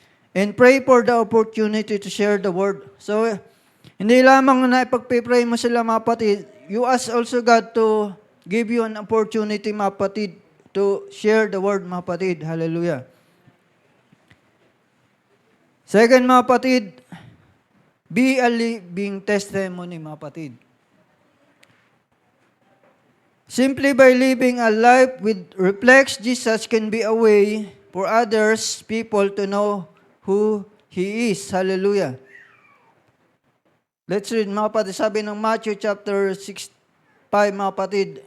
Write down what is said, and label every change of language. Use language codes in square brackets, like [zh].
[en] And pray for the opportunity to share the word. [tl] So, hindi lamang na ipagpipray mo sila, mga kapatid. [en] You ask also God to give you an opportunity, [tl] mga kapatid, [en] to share the word, mga kapatid. Hallelujah. Second, [tl] mga kapatid, [en] be a living testimony, mga kapatid. Simply by living a life which reflects Jesus can be a way for others, people to know who He is. Hallelujah. Let's read, [tl] mga kapatid. Sabi ng Matthew chapter 6, 5, mga kapatid.